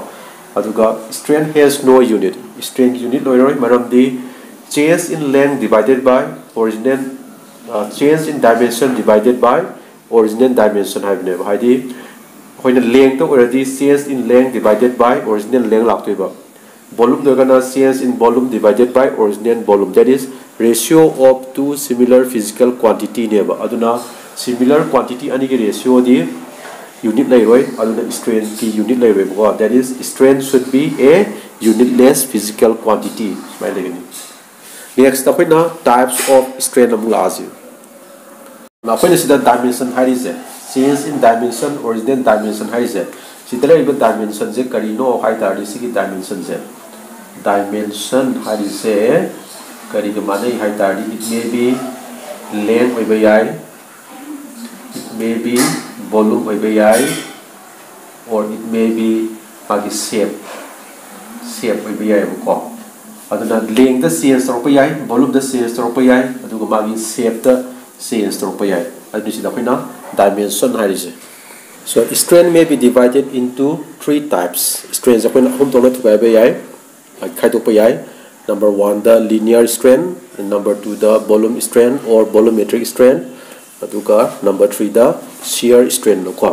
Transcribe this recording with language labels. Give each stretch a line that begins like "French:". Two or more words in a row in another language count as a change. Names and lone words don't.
English: Aduga strain has no unit. Strain unit
Manipuri: loiroi maram di
English: change in length divided by original change in dimension divided by original dimension have name. Haidi when the length already change in length divided by original length laktoiba. Volume dogana change in volume divided by original volume. That is ratio of two similar physical quantity neba.
Manipuri: Aduna
English: similar quantity
Manipuri: ani ki ratio di unit lairoi aduna strain ki unit lairoi.
English: That is strain should be a unitless physical quantity. Next apna types of strain
Manipuri: amula asu.
English: Now
Manipuri: apna sida
English: dimension harise. Change in dimension, original dimension haise.
Manipuri: Sidala iba dimension je karino hai tari sigi dimension je. Dimension harise kari ke mane hai tari
English: it may be length
Manipuri: oiba yai,
English: it may be volume
Manipuri: oiba yai,
English: or it may be
Manipuri: magi shape oiba yai ko. Aduna length da change torpa yai, volume da change torpa yai, aduga magi shape da change torpa yai. Adu sida koina dimension harise.
English: So strain may be divided into three types.
Manipuri: Strains apna hom tona thukai yai khaidokpa yai.
English: Number 1 the linear strain, and number 2 the volume strain or volumetric strain, aduga number 3 the shear strain ko.